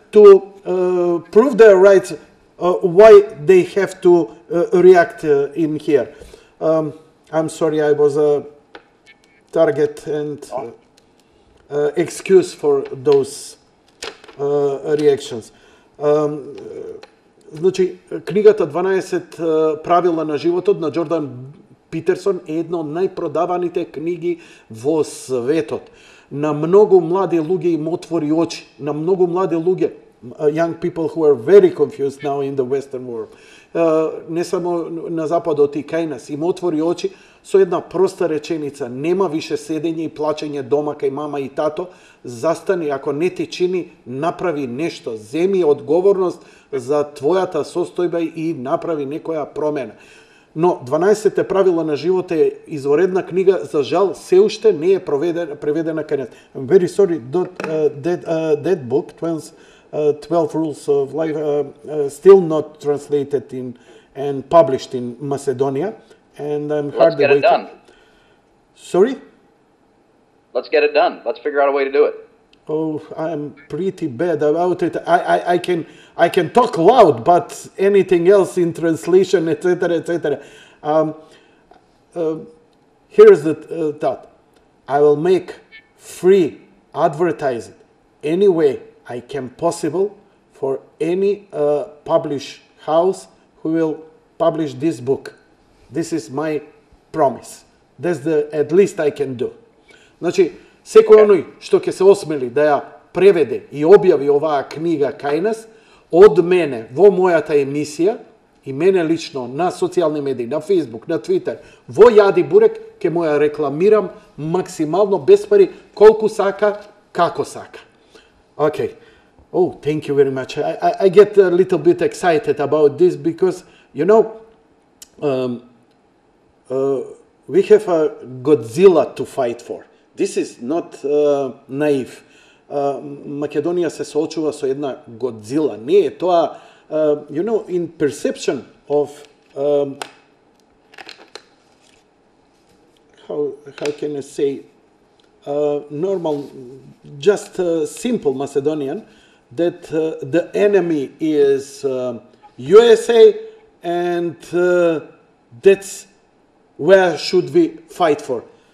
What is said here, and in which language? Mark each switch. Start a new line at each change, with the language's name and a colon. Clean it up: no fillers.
English: to prove their rights, why they have to react in here. I'm sorry, I was a target and excuse for those reactions.
Macedonian: Значи, книгата 12 правила на животот на Џордан Питерсон е една од најпродаваните книги во светот. на многу млади луѓе им отвори очи, на многу млади луѓе,
English: young people who are very confused now in the Western world.
Macedonian: Не само на западот и кај нас, им отвори очи со една проста реченица: нема више седење и плачење дома кај мама и тато, застани, ако не ти чини, направи нешто, земи одговорност за твојата состојба и направи некоја промена. Но 12 правила на живот е изворедна книга, за жал се уште не е преведена кај нас.
English: I'm very sorry, that book, 12 Rules of Life, still not translated in and published in Macedonia, and I'm hardly waiting. Let's get it done. Sorry? Let's get it done. Let's figure out a way to do it. Oh, I'm pretty bad about it. I can talk loud, but anything else in translation, etc., etc. Here's the thought: I will make free advertising any way I can possible for any publish house who will publish this book. This is my promise. That's the at least I can do.
Macedonian: Значи, секој оној што ќе се осмели да ја преведе и објави оваа книга кај нас, од мене во мојата емисија и мене лично на социјални медии, на Facebook, на Twitter, во Јади Бурек, ќе му ја рекламирам максимално без пари, колку сака, како сака.
English: Okay. Oh, thank you very much. I get a little bit excited about this because, you know, we have a Godzilla to fight for. This is not naive.
Macedonian: Македонија се соочува со една Godzilla. Не е тоа,
English: you know, in perception of how can I say normal, just simple Macedonian, that the enemy is USA, and that's where should we fight for.